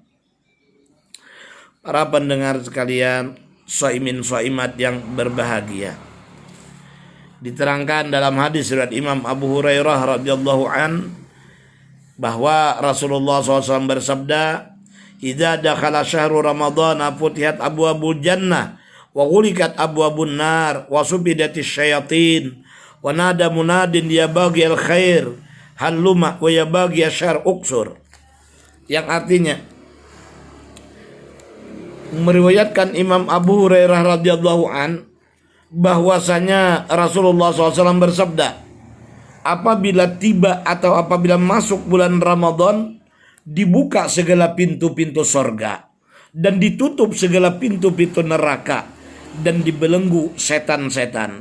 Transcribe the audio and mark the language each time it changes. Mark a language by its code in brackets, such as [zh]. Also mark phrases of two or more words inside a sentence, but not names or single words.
[id] Para pendengar sekalian, shaimin shaimat yang berbahagia, diterangkan dalam hadis riwayat Imam Abu Hurairah [ar] رضي الله عن [id] bahwa Rasulullah SAW bersabda, [ar] "إذا دخل شهر رمضان فتحت أبواب الجنة وغلقت أبواب النار وصفدت الشياطين ونادى مناد يا باغي الخير هلم ويا باغي الشر أقصر. [id] Yang artinya meriwayatkan Imam Abu Hurairah [ar] رضي الله عن [id] bahwasanya Rasulullah SAW bersabda, apabila tiba atau apabila masuk bulan Ramadan, dibuka segala pintu-pintu sorga dan ditutup segala pintu-pintu neraka dan dibelenggu setan-setan.